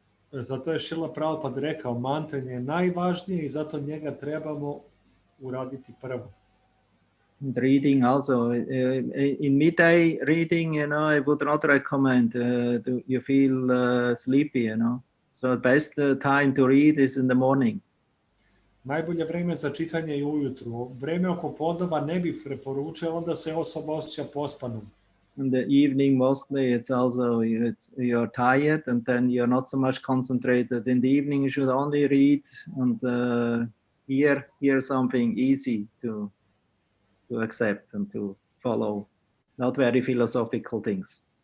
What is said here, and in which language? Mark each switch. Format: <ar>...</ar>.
<hr>Zato je Šrila Prabhupada rekao, mantranje je najvažnije i zato njega trebamo uraditi prvo.</hr> <en>And reading also, in midday reading, you know, I would not recommend, you feel sleepy, you know. So the best time to read is in the morning.</en> <hr>Najbolje vrijeme za čitanje je ujutru. Vrijeme oko podneva ne bih preporučio, onda se osoba osjeća pospanom.</hr> <en>In the evening mostly it's also, you're tired and then you're not so much concentrated. In the evening you should only read and hear something easy to accept and to follow, not very philosophical things.</en>